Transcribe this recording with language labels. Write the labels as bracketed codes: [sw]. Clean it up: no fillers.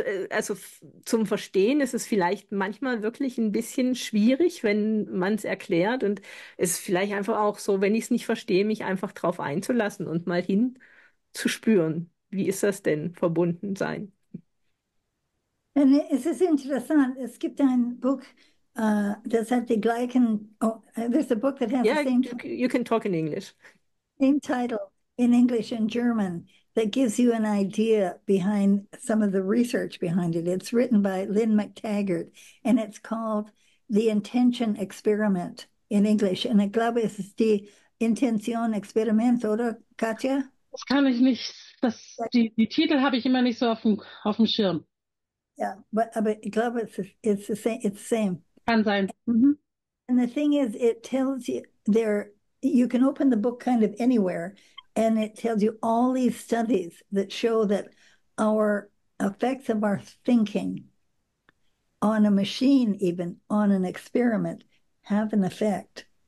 [de] also zum Verstehen ist es vielleicht manchmal wirklich ein bisschen schwierig, wenn man es erklärt, und es ist vielleicht einfach auch so, wenn ich es nicht verstehe, mich einfach drauf einzulassen und mal hinzuspüren. Wie ist das denn, verbunden sein? Und es ist interessant, es gibt ein Buch, das hat die gleichen, [en] there's a book that has the Yeah, same, you can talk in English. same title in English and German that gives you an idea behind some of the research behind it. It's written by Lynn McTaggart, and it's called The Intention Experiment in English. [de] Und ich glaube, es ist die Intention Experiment, oder, Katja? Das kann ich nicht, die Titel habe ich immer nicht so auf dem Schirm. [en] Yeah, but [de] ich glaube, [en] it's the same. It's the same. [de] Kann sein. [en] And the thing is, it tells you there, you can open the book kind of anywhere, and it tells you all these studies that show that our effects of our thinking on a machine, even on an experiment, have an effect.